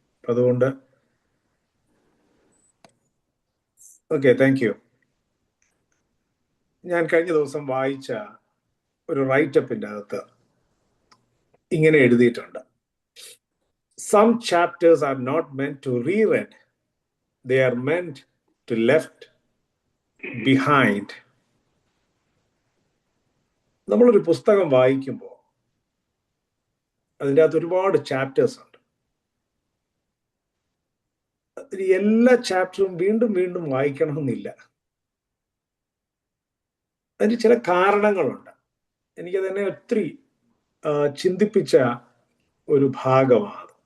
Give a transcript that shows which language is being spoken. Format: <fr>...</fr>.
<ml>അതുകൊണ്ട് okay,</ml> <en>Thank you.</en> <ml>ഞാൻ കഴിഞ്ഞ ദിവസം വായിച്ച ഒരു റൈറ്റപ്പിൻ്റെ അകത്ത് ഇങ്ങനെ എഴുതിയിട്ടുണ്ട്:</ml> <en>Some chapters are not meant to reread. They are meant to left behind.</en> <ml>നമ്മളൊരു പുസ്തകം വായിക്കുമ്പോൾ അതിൻ്റെ അകത്ത് ഒരുപാട് ചാപ്റ്റേഴ്സ് ഉണ്ട്. എല്ലാ ചാപ്റ്ററും വീണ്ടും വീണ്ടും വായിക്കണമെന്നില്ല. അതിന് ചില കാരണങ്ങളുണ്ട്. എനിക്ക് തന്നെ ഒത്തിരി ചിന്തിപ്പിച്ച ഒരു ഭാഗമാണ്.</ml>